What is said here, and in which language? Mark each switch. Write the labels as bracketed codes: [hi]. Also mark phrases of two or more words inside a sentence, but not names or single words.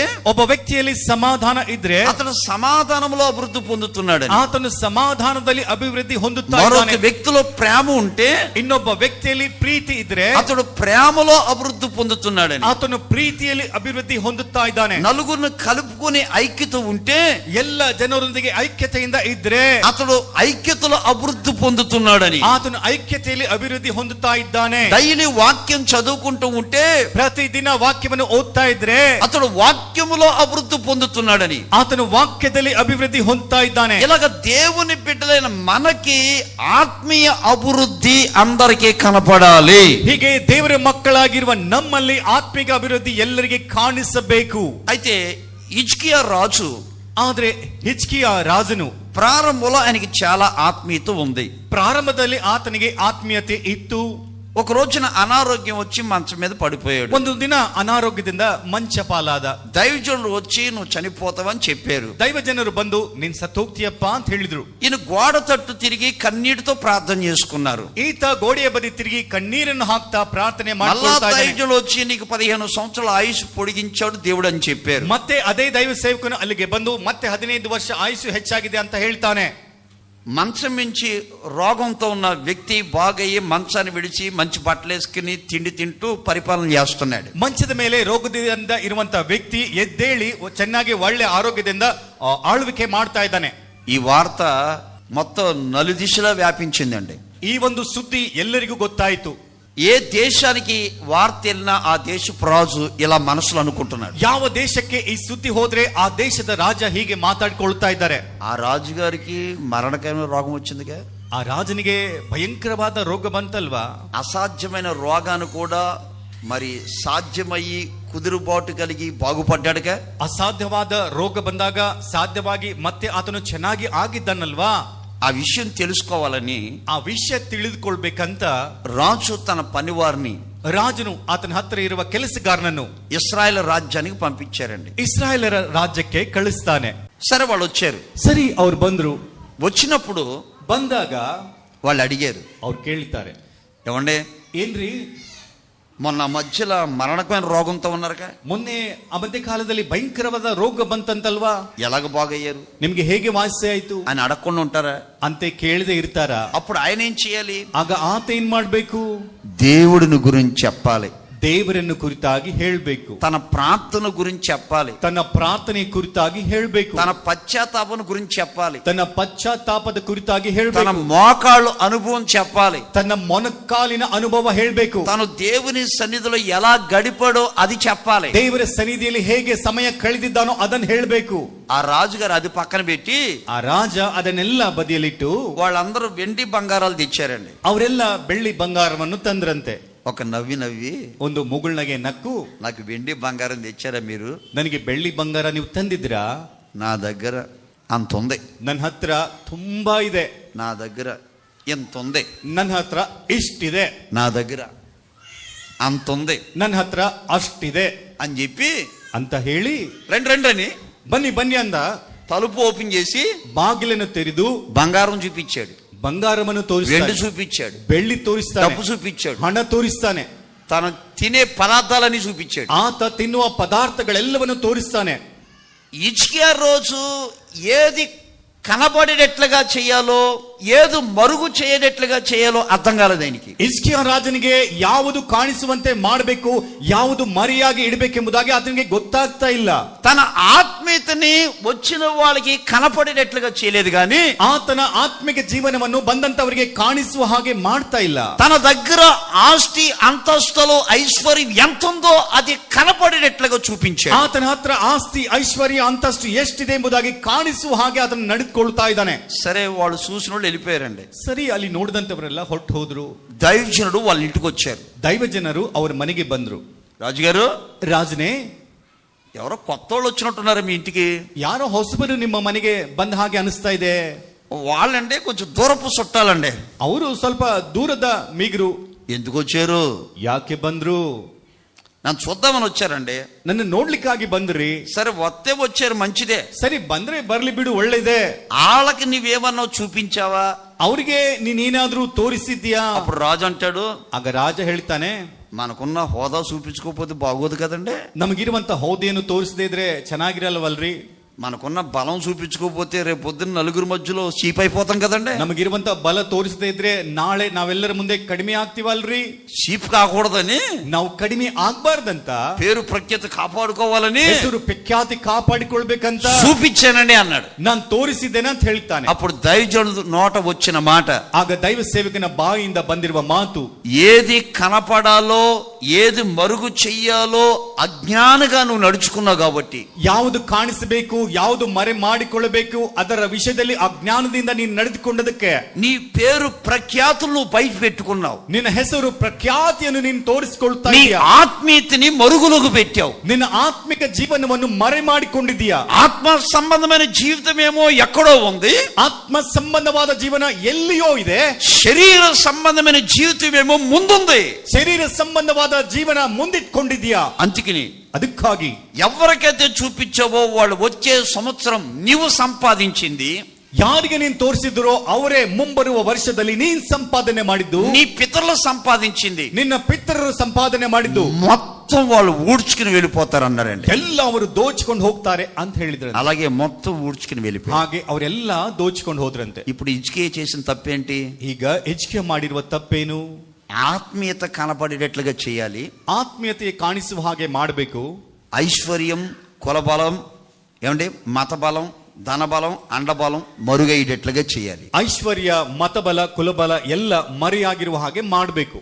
[kn] ಒಬ್ಬ ವ್ಯಕ್ತಿಯಲ್ಲಿ ಸಮಾಧಾನ ಇದ್ರೆ [te] అతడు సమాధానంలో అభివృద్ధి పొందుతున్నాడని. [kn] ಆತನು ಸಮಾಧಾನದಲ್ಲಿ ಅಭಿವೃದ್ಧಿ ಹೊಂದುತ್ತಾ [te] మరొక [kn] ಇದ್ದಾನೆ. [te] వ్యక్తిలో ప్రేమ ఉంటే [kn] ಇನ್ನೊಬ್ಬ ವ್ಯಕ್ತಿಯಲ್ಲಿ ಪ್ರೀತಿ ಇದ್ರೆ [te] అతడు ప్రేమలో అభివృద్ధి పొందుతున్నాడని. [kn] ಆತನು ಪ್ರೀತಿಯಲ್ಲಿ ಅಭಿವೃದ್ಧಿ ಹೊಂದುತ್ತಾ ಇದ್ದಾನೆ. [te] నలుగురిని కలుపుకునే ఐక్యత ఉంటే [kn] ಎಲ್ಲ ಜನರೊಂದಿಗೆ ಐಕ್ಯತೆಯಿಂದ ಇದ್ರೆ [te] అతడు ఐక్యతలో అభివృద్ధి పొందుతున్నాడని. [kn] ಆತನು ಐಕ್ಯತೆಯಲ್ಲಿ ಅಭಿವೃದ್ಧಿ ಹೊಂದುತ್ತಾ ಇದ್ದಾನೆ. [te] డైలీ వాక్యం చదువుకుంటూ ఉంటే [kn] ಪ್ರತಿದಿನ ವಾಕ್ಯವನ್ನು ಓದ್ತಾ ಇದ್ರೆ [te] అతడు వాక్యములో అభివృద్ధి పొందుతున్నాడని. [kn] ಆತನು ವಾಕ್ಯದಲ್ಲಿ ಅಭಿವೃದ್ಧಿ ಹೊಂದುತ್ತಾ ಇದ್ದಾನೆ. [te] ఇలాగ దేవుని బిడ్డలైన మనకి ఆత్మీయ అభివృద్ధి అందరికీ కనపడాలి. [kn] ಹೀಗೆ ದೇವರ ಮಕ್ಕಳಾಗಿರುವ ನಮ್ಮಲ್ಲಿ ಆತ್ಮಿಕ ಅಭಿವೃದ್ಧಿ ಎಲ್ಲರಿಗೆ ಕಾಣಿಸಬೇಕು. [te] అయితే ಹಿಜ್ಕಿಯಾ రాజు, [kn] ಆದ್ರೆ ಹಿಜ್ಕಿಯ ರಾಜನು [te] ప్రారంభంలో ఆయనకి చాలా ఆత్మీయత ఉంది. [kn] ಪ್ರಾರಂಭದಲ್ಲಿ ಆತನಿಗೆ ಆತ್ಮೀಯತೆ ಇತ್ತು. [te] ఒక రోజున అనారోగ్యం వచ్చి మంచం మీద పడిపోయాడు. [kn] ಒಂದು ದಿನ ಅನಾರೋಗ್ಯದಿಂದ ಮಂಚ ಪಾಲಾದ. [te] దైవజనులు వచ్చి నువ్వు చనిపోతావని చెప్పారు. [kn] ದೈವ ಜನರು ಬಂದು ನೀನ್ ಸತ್ತೋಗ್ತೀಯಪ್ಪ ಅಂತ ಹೇಳಿದ್ರು. [te] ఈయన గోడ తట్టు తిరిగి కన్నీటితో ప్రార్థన చేసుకున్నారు. [kn] ಈತ ಗೋಡೆಯ ಬದಿ ತಿರುಗಿ ಕಣ್ಣೀರನ್ನು ಹಾಕ್ತಾ ಪ್ರಾರ್ಥನೆ [te] మళ్ళా [kn] ಮಾಡ್ತಾ ಇದ್ದಾನೆ. [te] దైవజనులు వచ్చి నీకు 15 సంవత్సరాల ఆయుష్ పొడిగించాడు దేవుడు అని చెప్పారు. [kn] ಮತ್ತೆ ಅದೇ ದೈವ ಸೇವಕನು ಅಲ್ಲಿಗೆ ಬಂದು ಮತ್ತೆ 15 ವರ್ಷ ಆಯುಷು ಹೆಚ್ಚಾಗಿದೆ ಅಂತ ಹೇಳ್ತಾನೆ. [te] మంచం మించి రోగంతో ఉన్న వ్యక్తి బాగయ్యి మంచాన్ని విడిచి మంచి బట్టలు వేసుకుని తిండి తింటూ పరిపాలన చేస్తున్నాడు. [kn] ಮಂಚದ ಮೇಲೆ ರೋಗದಿಂದ ಇರುವಂತ ವ್ಯಕ್ತಿ ಎದ್ದೇಳಿ ಚೆನ್ನಾಗಿ ಒಳ್ಳೆ ಆರೋಗ್ಯದಿಂದ ಆಳ್ವಿಕೆ ಮಾಡ್ತಾ ಇದ್ದಾನೆ. [te] ఈ వార్త మొత్తం నలుదిశలా వ్యాపించిందండి. [kn] ಈ ಒಂದು ಸುದ್ದಿ ಎಲ್ಲರಿಗೂ ಗೊತ್ತಾಯಿತು. [te] ఏ దేశానికి వార్త వెళ్ళినా ఆ దేశపు రాజు ఇలా మనసులో అనుకుంటున్నాడు. [kn] ಯಾವ ದೇಶಕ್ಕೆ ಈ ಸುದ್ದಿ ಹೋದ್ರೆ ಆ ದೇಶದ ರಾಜ ಹೀಗೆ ಮಾತಾಡ್ಕೊಳ್ತಾ ಇದ್ದಾರೆ. [te] ఆ రాజుగారికి మరణకరమైన రోగం వచ్చిందిగా. [kn] ಆ ರಾಜನಿಗೆ ಭಯಂಕರವಾದ ರೋಗ ಬಂತಲ್ವಾ. [te] అసాధ్యమైన రోగాన్ని కూడా మరి సాధ్యమయ్యి కుదురుబాటు కలిగి బాగుపడ్డాడుగా. [kn] ಅಸಾಧ್ಯವಾದ ರೋಗ ಬಂದಾಗ ಸಾಧ್ಯವಾಗಿ ಮತ್ತೆ ಆತನು ಚೆನ್ನಾಗಿ ಆಗಿದ್ದಾನಲ್ವಾ. [te] ఆ విషయం తెలుసుకోవాలని [kn] ಆ ವಿಷಯ ತಿಳಿದುಕೊಳ್ಬೇಕಂತ [te] రాజు తన పనివారిని [kn] ರಾಜನು ಆತನ ಹತ್ತಿರ ಇರುವ ಕೆಲಸಗಾರನನ್ನು [te] ఇశ్రాయేల్ రాజ్యానికి పంపించారండి. [kn] ಇಸ್ರಾಯೇಲರ ರಾಜ್ಯಕ್ಕೆ ಕಳಿಸ್ತಾನೆ. [te] సరే వాళ్ళు వచ్చారు. [kn] ಸರಿ ಅವ್ರು ಬಂದ್ರು. [te] వచ్చినప్పుడు [kn] ಬಂದಾಗ [te] వాళ్ళు అడిగారు, [kn] ಅವ್ರು ಕೇಳ್ತಾರೆ, [te] ఏమండి [kn] ಏನ್ರಿ [te] మొన్న మధ్యలో మరణకమైన రోగంతో ఉన్నారుగా, [kn] ಮೊನ್ನೆ ಮಧ್ಯ ಕಾಲದಲ್ಲಿ ಭಯಂಕರವಾದ ರೋಗ ಬಂತಂತಲ್ವಾ, [te] ఎలాగ బాగయ్యారు [kn] ನಿಮ್ಗೆ ಹೇಗೆ ವಾಸಿ ಆಯ್ತು [te] అని అడగకుండా ఉంటారా? [kn] ಅಂತ ಕೇಳದೆ ಇರ್ತಾರ. [te] అప్పుడు ఆయన ఏం చేయాలి? [kn] ಆಗ ಆತ ಏನ್ ಮಾಡ್ಬೇಕು? [te] దేవుడిని గురించి చెప్పాలి, [kn] ದೇವರನ್ನು ಕುರಿತಾಗಿ ಹೇಳ್ಬೇಕು, [te] తన ప్రార్థన గురించి చెప్పాలి, [kn] ತನ್ನ ಪ್ರಾರ್ಥನೆ ಕುರಿತಾಗಿ ಹೇಳ್ಬೇಕು, [te] తన పశ్చాత్తాపం గురించి చెప్పాలి, [kn] ತನ್ನ ಪಶ್ಚಾತ್ತಾಪದ ಕುರಿತಾಗಿ [te] తన [kn] ಹೇಳ್ಬೇಕು, [te] మోకాళ్ళు అనుభవం చెప్పాలి, [kn] ತನ್ನ ಮೊಣಕಾಲಿನ ಅನುಭವ ಹೇಳ್ಬೇಕು, [te] తను దేవుని సన్నిధిలో ఎలా గడిపాడో అది చెప్పాలి. [kn] ದೇವರ ಸನ್ನಿಧಿಯಲ್ಲಿ ಹೇಗೆ ಸಮಯ ಕಳೆದಿದ್ದಾನೋ ಅದನ್ನ ಹೇಳ್ಬೇಕು. [te] ఆ రాజుగారు అది పక్కన పెట్టి [kn] ಆ ರಾಜ ಅದನ್ನೆಲ್ಲ ಬದಿಯಲ್ಲಿಟ್ಟು [te] వాళ్ళందరూ వెండి బంగారాలు తెచ్చారండి. [kn] ಅವರೆಲ್ಲ ಬೆಳ್ಳಿ ಬಂಗಾರವನ್ನು ತಂದ್ರಂತೆ. [te] ఒక నవ్వి [kn] ಒಂದು ಮುಗುಳ್ನಗೆ ನಕ್ಕು, [te] నాకు వెండి బంగారం తెచ్చారా మీరు? [kn] ನನಗೆ ಬೆಳ್ಳಿ ಬಂಗಾರ ನೀವು ತಂದಿದ್ರಾ? [te] నా దగ్గర అంత ఉంది, [kn] ನನ್ನ ಹತ್ರ ತುಂಬಾ ಇದೆ, [te] నా దగ్గర ఎంత ఉంది, [kn] ನನ್ನ ಹತ್ರ ಇಷ್ಟಿದೆ, [te] నా దగ్గర అంత ఉంది [kn] ನನ್ನ ಹತ್ರ ಅಷ್ಟಿದೆ [te] అని చెప్పి [kn] ಅಂತ ಹೇಳಿ [te] రండి రండి అని [kn] ಬನ್ನಿ ಬನ್ನಿ ಅಂದ. [te] తలుపు ఓపెన్ చేసి [kn] ಬಾಗಿಲನ್ನು ತೆರೆದು [te] బంగారం చూపించాడు, [kn] ಬಂಗಾರವನ್ನು [te] వెండి [kn] ತೋರಿಸ್ತಾನೆ, [te] చూపించాడు, [kn] ಬೆಳ್ಳಿ ತೋರಿಸ್ತಾನೆ, [te] డబ్బు చూపించాడు, [kn] ಹಣ ತೋರಿಸ್ತಾನೆ, [te] తను తినే పదార్థాలని చూపించాడు. [kn] ಆತ ತಿನ್ನುವ ಪದಾರ್ಥಗಳೆಲ್ಲವನ್ನು ತೋರಿಸ್ತಾನೆ. [te] హిజ్కియా రోజు ఏది కనబడేటట్లుగా చేయాలో ఏది మరుగు చేయనట్లుగా చేయాలో అర్థం కాలేదు ఆయనకి. [kn] ಹಿಜ್ಕೀಯ ರಾಜನಿಗೆ ಯಾವುದು ಕಾಣಿಸುವಂತೆ ಮಾಡಬೇಕು, ಯಾವುದು ಮರೆಯಾಗಿ ಇಡಬೇಕೆಂಬುದಾಗಿ ಆತನಿಗೆ ಗೊತ್ತಾಗ್ತಾ ಇಲ್ಲ. [te] తన ఆత్మీయతని వచ్చిన వాళ్ళకి కనపడేటట్లుగా చేయలేదు కానీ [kn] ಆತನ ಆತ್ಮಿಕ ಜೀವನವನ್ನು ಬಂದಂತವರಿಗೆ ಕಾಣಿಸುವ ಹಾಗೆ ಮಾಡ್ತಾ ಇಲ್ಲ. [te] తన దగ్గర ఆస్తి అంతస్తులు ఐశ్వర్యం ఎంత ఉందో అది కనపడేటట్లుగా చూపించాడు. [kn] ಆತನ ಹತ್ರ ಆಸ್ತಿ ಐಶ್ವರ್ಯ ಅಂತಸ್ತು ಎಷ್ಟಿದೆ ಎಂಬುದಾಗಿ ಕಾಣಿಸುವ ಹಾಗೆ ಆತನ ನಡೆದುಕೊಳ್ತಾ ಇದ್ದಾನೆ. [te] సరే వాళ్ళు చూసిన వాళ్ళు వెళ్ళిపోయారండి. [kn] ಸರಿ, ಅಲ್ಲಿ ನೋಡಿದಂತವರೆಲ್ಲ ಹೊರಟು ಹೋದ್ರು. [te] దైవజనుడు వాళ్ళ ఇంటికి వచ్చారు. [kn] ದೈವ ಜನರು ಅವರ ಮನೆಗೆ ಬಂದ್ರು. [te] రాజుగారు, [kn] ರಾಜನೇ, [te] ఎవరో కొత్త వాళ్ళు వచ్చినట్టున్నారు మీ ఇంటికి. [kn] ಯಾರೋ ಹೊಸಬರು ನಿಮ್ಮ ಮನೆಗೆ ಬಂದ ಹಾಗೆ ಅನಿಸ್ತಾ ಇದೆ. [te] వాళ్ళంటే కొంచెం దూరపు చుట్టాలండి. [kn] ಅವರು ಸ್ವಲ್ಪ ದೂರದ ಮೀಗರು. [te] ఎందుకు వచ్చారు? [kn] ಯಾಕೆ ಬಂದ್ರು? [te] నన్ను చూద్దామని వచ్చారండి. [kn] ನನ್ನ ನೋಡ್ಲಿಕ್ಕಾಗಿ ಬಂದ್ರಿ. [te] సరే వస్తే వచ్చారు, మంచిదే. [kn] ಸರಿ, ಬಂದ್ರೆ ಬರ್ಲಿ ಬಿಡು, ಒಳ್ಳೇದೇ. [te] వాళ్ళకి నువ్వేమన్నా చూపించావా? [kn] ಅವ್ರಿಗೆ ನೀನೇನಾದ್ರೂ ತೋರಿಸಿದ್ಯಾ? [te] అప్పుడు రాజు అంటాడు, [kn] ಆಗ ರಾಜ ಹೇಳ್ತಾನೆ, [te] మనకున్న హోదా చూపించుకోకపోతే బాగోదు కదండి. [kn] ನಮಗಿರುವಂತ ಹೋದೆಯನ್ನು ತೋರಿಸದೇ ಇದ್ರೆ ಚೆನ್ನಾಗಿರಲ್ವಲ್ರಿ? [te] మనకున్న బలం చూపించుకోకపోతే రేపు పొద్దున్న నలుగురు మధ్యలో చీప్ అయిపోతాం కదండి. [kn] ನಮಗಿರುವಂತ ಬಲ ತೋರಿಸದೇ ಇದ್ರೆ ನಾಳೆ ನಾವೆಲ್ಲರ ಮುಂದೆ ಕಡಿಮೆ ಆಗ್ತೀವಲ್ರಿ? [te] చీప్ కాకూడదని, [kn] ನಾವು ಕಡಿಮೆ ಆಗ್ಬಾರ್ದಂತ, [te] పేరు ప్రఖ్యాత కాపాడుకోవాలని, [kn] ಹೆಸರು ಪ್ರಖ್ಯಾತಿ ಕಾಪಾಡಿಕೊಳ್ಬೇಕಂತ [te] చూపించానండి అన్నాడు. [kn] ನಾನು ತೋರಿಸಿದ್ದೇನೆ ಅಂತ ಹೇಳ್ತಾನೆ. [te] అప్పుడు దైవజనుడు నోట వచ్చిన మాట, [kn] ಆಗ ದೈವ ಸೇವಕನ ಬಾಯಿಯಿಂದ ಬಂದಿರುವ ಮಾತು, [te] ఏది కనపడాలో ఏది మరుగు చెయ్యాలో అజ్ఞానిగా నువ్వు నడుచుకున్నావు కాబట్టి, [kn] ಯಾವುದು ಕಾಣಿಸಬೇಕು, ಯಾವುದು ಮರೆ ಮಾಡಿಕೊಳ್ಳಬೇಕು ಅದರ ವಿಷಯದಲ್ಲಿ ಅಜ್ಞಾನದಿಂದ ನೀನು ನಡೆದುಕೊಂಡದಕ್ಕೆ [te] నీ పేరు ప్రఖ్యాతులు నువ్వు బయట పెట్టుకున్నావు. [kn] ನಿನ್ನ ಹೆಸರು ಪ್ರಖ್ಯಾತಿಯನ್ನು ನೀನು ತೋರಿಸಿಕೊಳ್ತಾ [te] నీ [kn] ಇದೀಯಾ. [te] ఆత్మీయతని మరుగులోకి పెట్టావు. [kn] ನಿನ್ನ ಆತ್ಮಿಕ ಜೀವನವನ್ನು ಮರೆ ಮಾಡಿಕೊಂಡಿದ್ದೀಯಾ. [te] ఆత్మ సంబంధమైన జీవితం ఏమో ఎక్కడో ఉంది, [kn] ಆತ್ಮ ಸಂಬಂಧವಾದ ಜೀವನ ಎಲ್ಲಿಯೋ ಇದೆ, [te] శరీర సంబంధమైన జీవితం ఏమో ముందుంది. [kn] ಶರೀರ ಸಂಬಂಧವಾದ ಜೀವನ ಮುಂದಿಟ್ಕೊಂಡಿದ್ದೀಯಾ. [te] అందుకని [kn] ಅದಕ್ಕಾಗಿ [te] ఎవరికైతే చూపించావో వాళ్ళు వచ్చే సంవత్సరం నీవు సంపాదించింది, [kn] ಯಾರಿಗೆ ನೀನು ತೋರಿಸಿದ್ರೋ ಅವರೇ ಮುಂಬರುವ ವರ್ಷದಲ್ಲಿ ನೀನ್ ಸಂಪಾದನೆ ಮಾಡಿದ್ದು, [te] నీ పితరులు సంపాదించింది, [kn] ನಿನ್ನ ಪಿತರರು ಸಂಪಾದನೆ ಮಾಡಿದ್ದು [te] మొత్తం వాళ్ళు ఊడ్చుకుని వెళ్ళిపోతారు అన్నారండి. [kn] ಎಲ್ಲ ಅವರು ದೋಚಿಕೊಂಡು ಹೋಗ್ತಾರೆ ಅಂತ ಹೇಳಿದ್ರು. [te] అలాగే మొత్తం ఊడ్చుకుని వెళ్ళిపోయారు. [kn] ಹಾಗೆ ಅವರೆಲ್ಲ ದೋಚಿಕೊಂಡು ಹೋದ್ರಂತೆ. [te] ఇప్పుడు ఇజ్కియా చేసిన తప్పేంటి? [kn] ಈಗ ಹಿಜ್ಕೀಯ ಮಾಡಿರುವ ತಪ್ಪೇನು? [te] ఆత్మీయత కనపడేటట్లుగా చేయాలి. [kn] ಆತ್ಮೀಯತೆ ಕಾಣಿಸುವ ಹಾಗೆ ಮಾಡಬೇಕು. [te] ఐశ్వర్యం, కులబలం, ఏమండి మతబలం, ధనబలం, అండబలం మరుగయ్యేటట్లుగా చేయాలి. [kn] ಐಶ್ವರ್ಯ, ಮತಬಲ, ಕುಲಬಲ ಎಲ್ಲ ಮರೆಯಾಗಿರುವ ಹಾಗೆ ಮಾಡಬೇಕು.